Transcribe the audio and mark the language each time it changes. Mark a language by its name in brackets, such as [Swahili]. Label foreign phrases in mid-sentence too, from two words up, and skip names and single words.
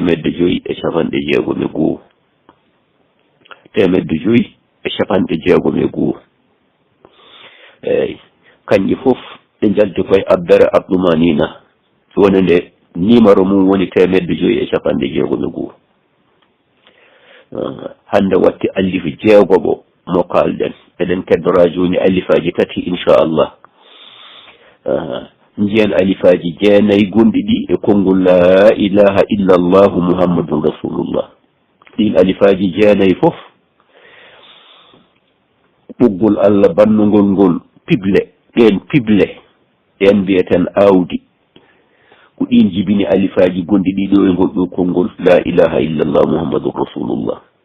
[Fula] 561 561 eyyi kanƴi fof ɗe jalti koye abbere abɗumanina woni nde numéro mum woni 561 hande watti allifu jeegoɓo mo kalɗen eɗen keddora joni alifaji tati inchallah jiyan alifaji jeenayi gonɗi ɗi e konngol [Arabic] لا إله إلا الله محمد رسول الله [Fula] ɗin alifaji jeenayi fof ɓoggol Allah bannugol ngol pible ɗen mbiyeten awdi ko ɗin jibini alifaji gonɗi ɗiɗo e ngol ɗo konngol [Arabic] لا إله إلا الله محمد رسول الله